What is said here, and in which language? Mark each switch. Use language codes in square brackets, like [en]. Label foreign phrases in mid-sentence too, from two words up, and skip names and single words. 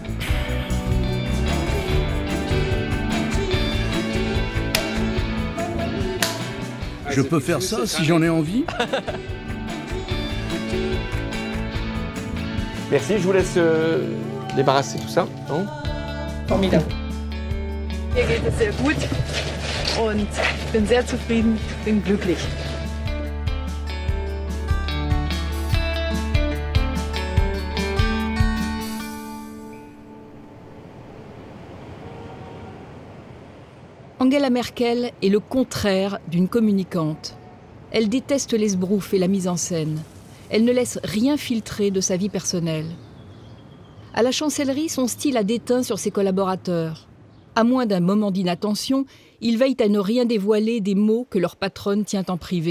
[fr] Je peux faire ça si j'en ai envie? Merci, je vous laisse débarrasser tout ça. Non? Formidable. [de] Mir geht es sehr gut und ich bin sehr zufrieden, bin glücklich. [fr] Angela Merkel est le contraire d'une communicante. Elle déteste l'esbrouf et la mise en scène. Elle ne laisse rien filtrer de sa vie personnelle. À la chancellerie, son style a déteint sur ses collaborateurs. À moins d'un moment d'inattention, ils veillent à ne rien dévoiler des mots que leur patronne tient en privé.